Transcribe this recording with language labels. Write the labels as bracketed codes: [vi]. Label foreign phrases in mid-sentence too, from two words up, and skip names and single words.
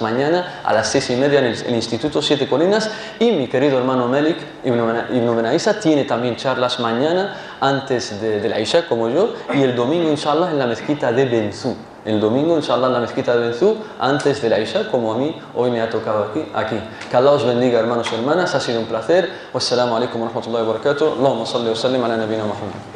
[es] Mañana a las 6:30 en el Instituto 7 Colinas, y mi querido hermano Melik Ibn Benaisa tiene también charlas mañana antes de la Isha, como yo, y el domingo inshallah en la mezquita de Benzú. El domingo, inshallah, en la mezquita de Benzú, antes de la Isha, como a mí hoy me ha tocado aquí. Que Allah os bendiga, hermanos y hermanas. Ha sido un placer. [ar] والسلام عليكم ورحمة الله وبركاته. اللهم صل وسلم على نبينا محمد.